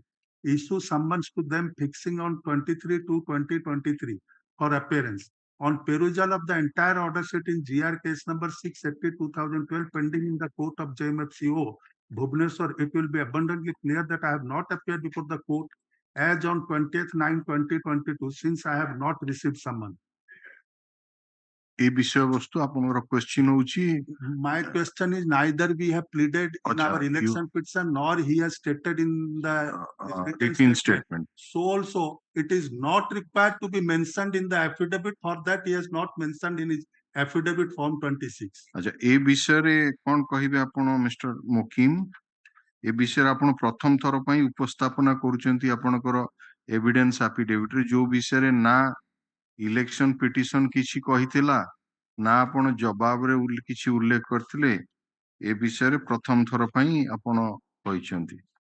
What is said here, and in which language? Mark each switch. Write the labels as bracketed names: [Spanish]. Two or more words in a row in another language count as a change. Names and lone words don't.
[English] Issue summons to them fixing on 23/2/2023 for appearance. On perusal of the entire order sheet in GR case number 680/2012 pending in the court of JMFCO Bhubaneswar, it will be abundantly clear that I have not appeared before the court as on 20th 9/2022 since I have not received summons. [Odia] ଏ ବିଷୟବସ୍ତୁ ଆପଣଙ୍କର କ୍ୱେଶ୍ଚିନ୍ ହଉଛି [English] My question is neither we have pleaded in Acha, our election petition nor he has stated in the written statement. So also it is not required to be mentioned in the affidavit. For that he has not mentioned in his affidavit form 26. [Odia] ଆଚ୍ଛା ଏ ବିଷୟରେ କଣ କହିବେ ଆପଣ ମିଷ୍ଟର ମୋକିମ ଏ ବିଷୟରେ ଆପଣ ପ୍ରଥମ ଥର ପାଇଁ ଉପସ୍ଥାପନା କରୁଛନ୍ତି ଆପଣଙ୍କର [English] evidence affidavit [Odia] ରେ ଯୋଉ ବିଷୟରେ ନା [English] election petition [Odia] କିଛି କହିଥିଲା ନା ଆପଣ ଜବାବରେ କିଛି ଉଲ୍ଲେଖ କରିଥିଲେ ଏ ବିଷୟରେ ପ୍ରଥମ ଥର ପାଇଁ ଆପଣ କହିଛନ୍ତି